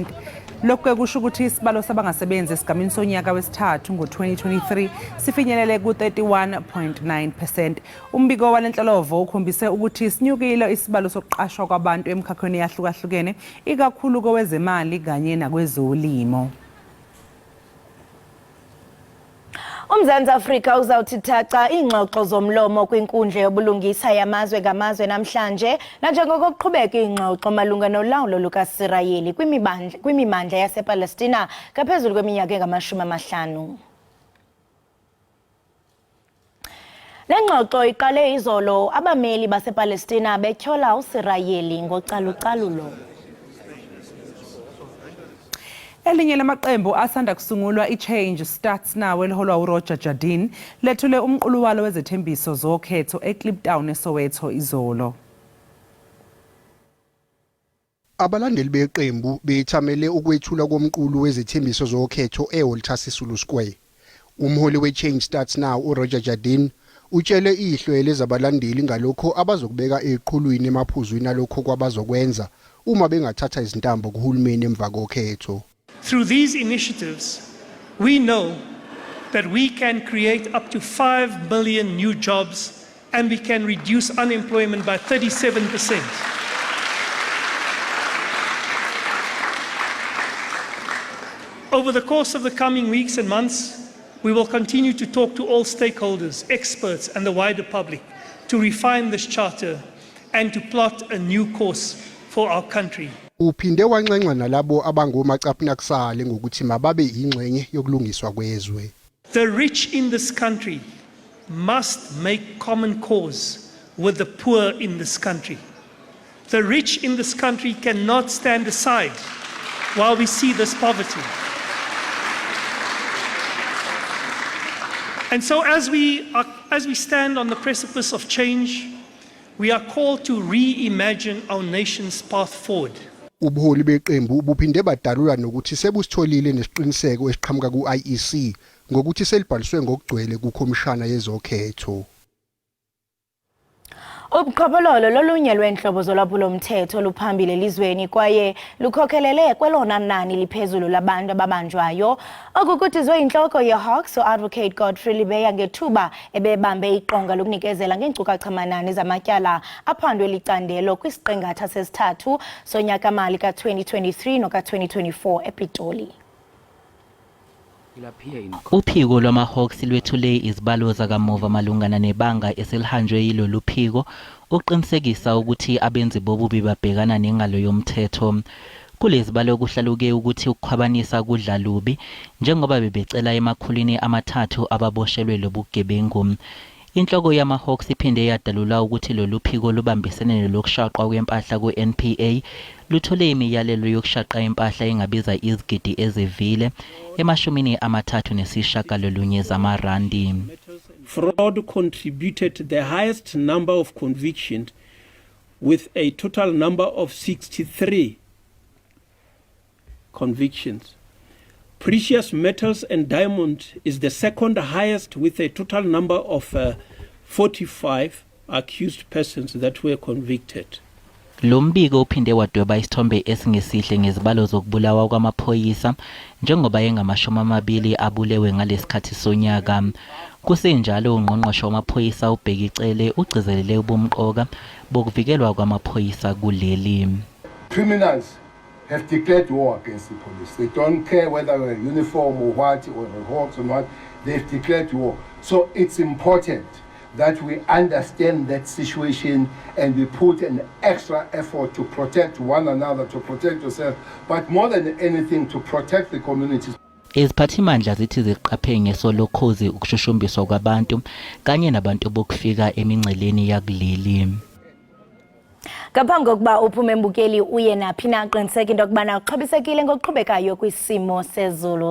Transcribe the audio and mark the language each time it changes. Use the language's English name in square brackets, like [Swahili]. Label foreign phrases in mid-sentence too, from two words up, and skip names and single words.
[Zulu] Lokho kusho ukuthi isibalo sabangasebenzi esigamini sonyaka wesithathu ngo-2023 sifinyelele ku-31.9%. Umbiko walenhlolovo ukhombise ukuthi sinyukile isibalo sokuqashwa kwabantu emkhakhweni yahlukahlukene ikakhulu kowezemali kanye nakwezolimo. [Xhosa] UMzantsi Afrika uzawuthi thaca ingxoxo zomlomo kwinkundla yobulungisa yamazwe ngamazwe namhlanje nanjengoko kuqhubeka ingxoxo malunga nolawulo lukaSirayeli kwimimandla yasePalestina ngaphezulu kweminyaka engama-50. Le ngxoxo iqale izolo abameli basePalestina betyhola uSirayeli ngocalucalulo. [Zulu] Elinye lamaqembu asanda kusungulwa iChange Starts Now eliholwa uRoger Jardine lethule umqulu walo wezethembiso zokhetho eKliptown eSoweto izolo. Abalandeli beqembu bethamele ukwethula komqulu wezethembiso zokhetho eWalter Sisulu Square. Umholi weChange Starts Now uRoger Jardine utshele ihlelo zabalandeli ngalokho abazokubeka eqhulwini emaphuzwini alokho kwabazokwenza uma bengathatha izintambo kuhulumeni emva kokhetho. [English] Through these initiatives, we know that we can create up to 5 million new jobs and we can reduce unemployment by 37%. Over the course of the coming weeks and months, we will continue to talk to all stakeholders, experts and the wider public to refine this charter and to plot a new course for our country. [Zulu] Uphinde wanxenxa nalabo abangomacaphunakusale ngokuthi mababe ingxenye yokulungiswa kwezwe. [English] The rich in this country must make common cause with the poor in this country. The rich in this country cannot stand aside while we see this poverty. And so as we stand on the precipice of change, we are called to reimagine our nation's path forward. [Zulu] Ubuholi beqembu buphinde badalula nokuthi sebusitholile nesiqiniseko esiqhamuka ku-IEC ngokuthi selibhaliswe ngokugcwele kukhomishana yezokhetho. [Xhosa] Ubuqhophololo lolunye lwenhlobo zolwaphulomthetho luphambili elizweni kwaye lukhokhelele kwelona nani liphezulu labantu ababanjwayo. Okukhuthizwe inhloko yeHawks uAdvocate Godfrey Libeya ngethuba ebebambe iqonga lokunikezela ngeenkcukacha-manani zamatyala aphandwe licandelo kwisiqingatha sesithathu sonyaka-mali ka-2023 noka-2024 ePitoli. [Zulu] Uphiko lwama-Hawks lwethule izibalo zakamuva malungana nebanga eselihanjwe yilolu phiko uqinisekisa ukuthi abenzi bobubi babhekana nengalo yomthetho. Kulezi balo kuhlaluke ukuthi ukukhwabanisa kudla lubi njengoba bebecela emakhulwini amathathu ababoshelwe lobugebengu. Inhloko yama-Hawks iphinde yadalula ukuthi lolu phiko lubambisene nelokushaqwa kwempahla ku-NPA luthole imiyalelo yokushaqa impahla engabiza izigidi ezivile ema-36 zamarandi. [English] Fraud contributed the highest number of convictions with a total number of 63 convictions. Precious metals and diamond is the second highest with a total number of 45 accused persons that were convicted. [Zulu] Lo mbiko uphinde wadweba isithombe esingesihle ngezibalo zokubulawa kwamaphoyisa njengoba engamashumi 20 abulewe ngalesikhathi sonyaka. Kusenjalo ungqongqoshe wamaphoyisa uBhekicele ugcizelele ubumqoka bokuvikelwa kwamaphoyisa kuleli. [English] Criminals have declared war against the police. They don't care whether we're uniform or what, or a hawks or what, they've declared war. So it's important that we understand that situation and we put an extra effort to protect one another, to protect yourself, but more than anything to protect the communities. [Zulu] Iziphathimandla zithi ziqaphe ngesolokhozi ukushushumbiswa kwabantu kanye nabantu bokufika emingceleni yakuleli. [Xhosa] Ngaphambi kokuba uphume Mbukeli uye naphi na qiniseka into yokubana uxhobisekile ngokuqhubekayo kwisimo sezulu.